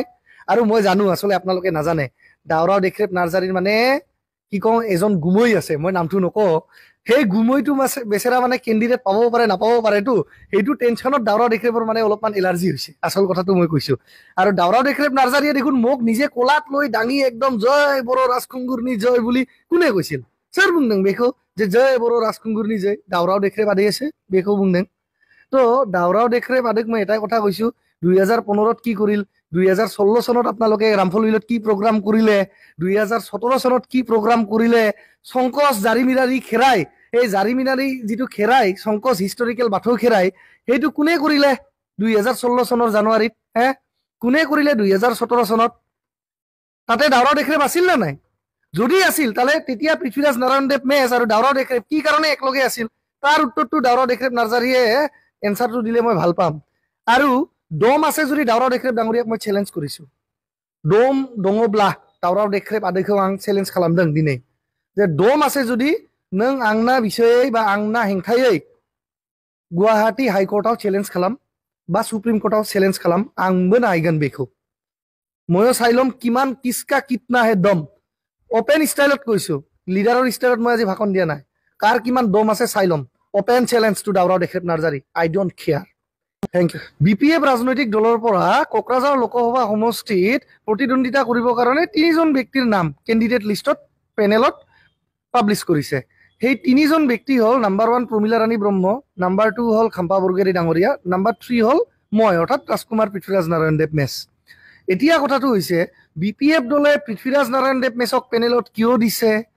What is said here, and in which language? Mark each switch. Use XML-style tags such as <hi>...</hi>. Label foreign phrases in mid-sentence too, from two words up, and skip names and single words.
<as>আৰু মই জানো আচলতে আপোনালোকে নাজানে দাউৰাও দেখ্ৰেব নাৰ্জাৰীৰ মানে কি কওঁ এজন গুমৈ আছে, মই নামটো নকওঁ। সেই গুমৈটো বেচেৰা মানে কেণ্ডিডেট পাব পাৰে নাপাব পাৰেতো, সেইটো টেনশ্যনত দাউৰাও দেখ্ৰেবৰ মানে অলপমান এলাৰ্জি হৈছে। আচল কথাটো মই কৈছোঁ। আৰু দাউৰাও দেখ্ৰেব নাৰ্জাৰীয়ে দেখোন মোক নিজে কোলাত লৈ দাঙি একদম জয় বড়ো ৰাজখুংগুৰনি জয় বুলি কোনে কৈছিল?</as> <brx>सोर बुंदों बेखौ जे जय बर' राजखुंगुरनि जय? दावराव देख्रेब आदै আছে बेखौ बुंदों।</brx> <as>তো দাউৰাও দেখ্ৰেব আदैক মই এটাই কথা কৈছোঁ, 2015 কি কৰিল, 2016 চনত আপোনালোকে ৰামফল বিলত কি প্ৰগ্ৰাম কৰিলে, 2017 চনত কি প্ৰগ্ৰাম কৰিলে, শংকচ জাৰিমিনাৰী খেৰাই, এই জাৰিমিনাৰী যিটো খেৰাই শংকচ হিষ্টৰিকেল বাথৌ খেৰাই, সেইটো কোনে কৰিলে 2016 চনৰ জানুৱাৰীত? কোনে কৰিলে 2017 চনত? তাতে দাউৰাও দেখ্ৰেব আছিল নে নাই? যদি আছিল তাহলে তেতিয়া পৃথ্বীৰাজ নাৰায়ণ দেৱমেছ আৰু দাউৰাও দেখ্ৰেব কি কাৰণে একলগে আছিল? তাৰ উত্তৰটো দাউৰাও দেখ্ৰেব নাৰ্জাৰীয়ে এনচাৰটো দিলে মই ভাল পাম। আৰু দম আছে যদি দাউৰাও দেখ্ৰেব ডাঙৰীয়াক মই চেলেঞ্জ কৰিছোঁ।</as> <brx>दम दङब्ला दावराव देख्रेब आदैखौ आं चेलेन्ज खालामदों दिनै जे दम আছে जुदि नों आंना बिसयै बा आंना हेंथायै गुवाहाटी हाइकर्टआव चेलेन्ज खालाम बा सुप्रिम कर्टआव चेलेन्ज खालाम आंबो नायगोन बेखौ</brx> <as>मयो চাইলম কিমান</as> <hi>किसका कितना है दम</hi> <en>open style</en> <as>কৈছো লিডাৰৰ ষ্টাইলত মই আজি ভাষণ দিয়া নাই কাৰ কিমান দম আছে চাইলম</as> <en>open challenge to</en> <as>দাউৰাও দেখ্ৰেব নাৰ্জাৰী</as> <en>I don't care thank you</en> <as>বিপিএফ ৰাজনৈতিক দলৰ পৰা কোকৰাঝাৰ লোকসভা সমষ্টিত প্ৰতিদ্বন্দ্বিতা কৰিবৰ কাৰণে ৩জন ব্যক্তিৰ নাম কেণ্ডিডেট লিষ্টত পেনেলত পাব্লিছ কৰিছে সেই ৩জন ব্যক্তি হল নাম্বাৰ 1 প্ৰমিলা ৰাণী ব্ৰহ্ম নাম্বাৰ 2 হল খাম্পা বৰগেৰী ডাঙৰীয়া নাম্বাৰ 3 হল মই অৰ্থাৎ ৰাজকুমাৰ পৃথ্বীৰাজ নাৰায়ণ দেৱ মেছ এতিয়া কথাটো হৈছে বিপিএফ দলে পৃথ্বীৰাজ নাৰায়ণ দেৱ মেছক পেনেলত কিয় দিছে</as>